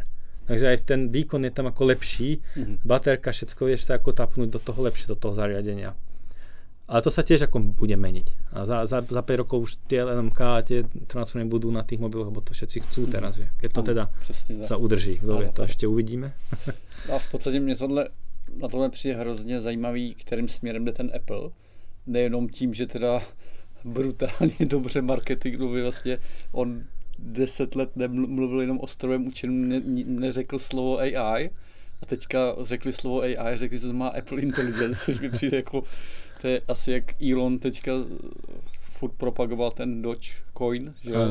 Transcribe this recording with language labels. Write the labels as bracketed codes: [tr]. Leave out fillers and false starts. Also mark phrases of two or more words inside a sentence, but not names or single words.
[sk] Takže aj ten výkon je tam ako lepší, baterka, všetko vieš sa ako tapnúť do toho lepšie, do toho zariadenia. Ale to sa tiež ako bude meniť. A za 5 rokov už tie LMK a tie transformery budú na tých mobiloch, lebo to všetci chcú teraz. Keď to teda sa udrží. Kto vie, to ešte uvidíme. [cs] A v podstatě mě na tohle přijde hrozně zajímavý, kterým směrem jde ten Apple. Nejenom tím, že teda brutálně dobře marketingově vlastně on 10 let nemluvil jenom o strojovém učení, neřekl slovo AI a teďka řekli slovo AI, řekli, že to má Apple Intelligence, což mi přijde jako, to je asi jak Elon teďka furt propagoval ten Dogecoin, že jo?